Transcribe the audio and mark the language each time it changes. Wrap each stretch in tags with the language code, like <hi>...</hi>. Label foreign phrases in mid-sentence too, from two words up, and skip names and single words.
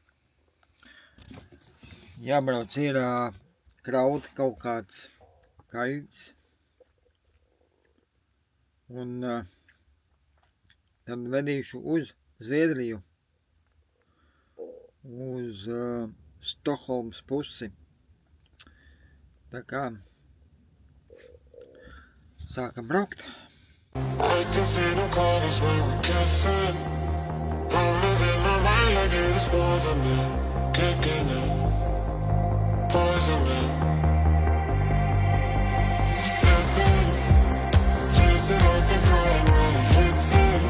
<lv>Jābrauc ir kraut kaut kāds kaļķis, un tad vedīšu uz Zviedriju, uz Stokholmas pusi. Tā kā sākam braukt.</lv> <en>I can see them colors when we're kissing. I'm losing my mind like it is poisoning, kicking in, poisoning. Sipping, chasing off and crying when it hits in.</en>